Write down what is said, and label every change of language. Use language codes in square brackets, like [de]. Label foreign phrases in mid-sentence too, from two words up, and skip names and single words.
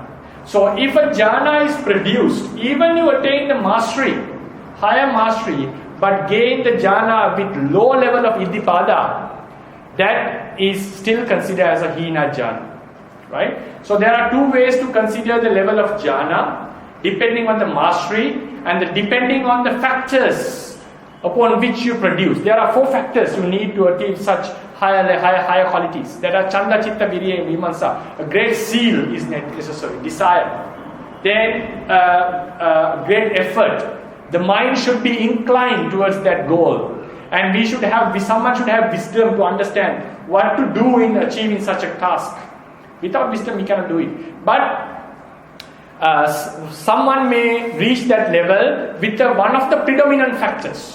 [en] So if a jhana is produced, even you attain the mastery, higher mastery, but gain the jhana with low level of iddipada, that is still considered as a [pi] hina jhana. [en] Right? So there are 2 ways to consider the level of jhana, depending on the mastery and depending on the factors upon which you produce. There are 4 factors you need to attain such higher qualities. That are [pi] chanda, chitta, virya, [en] and vimansa. A great zeal is necessary, desire. Then great effort. The mind should be inclined towards that goal. And someone should have wisdom to understand what to do in achieving such a task. Without wisdom, we cannot do it. But someone may reach that level with one of the predominant factors.